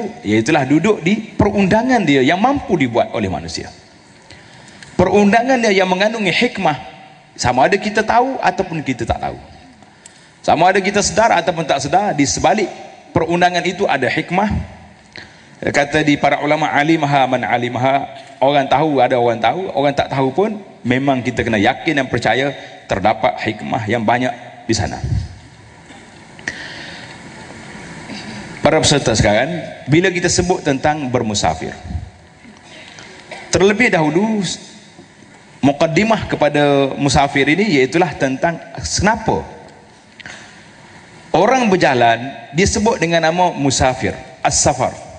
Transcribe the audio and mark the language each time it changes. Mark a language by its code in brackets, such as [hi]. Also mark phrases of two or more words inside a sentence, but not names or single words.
[ms] Iaitulah duduk di perundangan dia yang mampu dibuat oleh manusia. Perundangan dia yang mengandungi hikmah, sama ada kita tahu ataupun kita tak tahu, sama ada kita sedar ataupun tak sedar. Di sebalik perundangan itu ada hikmah, Kata di para ulama, [ar] علمها من علمها, [ms] orang tahu ada orang tahu, orang tak tahu pun memang kita kena yakin dan percaya terdapat hikmah yang banyak di sana. Para peserta sekarang, bila kita sebut tentang bermusafir, terlebih dahulu mukaddimah kepada musafir ini iaitulah tentang kenapa orang berjalan disebut dengan nama musafir, as-safar.